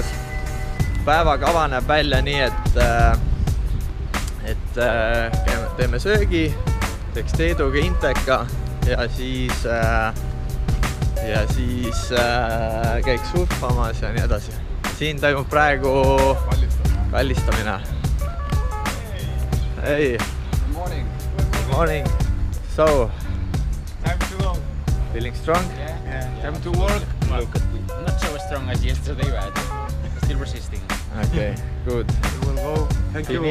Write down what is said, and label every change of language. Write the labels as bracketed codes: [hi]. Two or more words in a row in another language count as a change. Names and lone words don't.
[et] Päevakava näeb välja nii, et teeme söögi, teeks Teeduga Inteka ja siis käiks surfamas ja nii edasi. Siin toimub praegu kallistamine. [en] Hey. Good morning. Good morning. So, Time to go. feeling strong? Yeah. Time to work. Well, not so strong as yesterday, but still resisting. Okay, good. We will go. Thank you.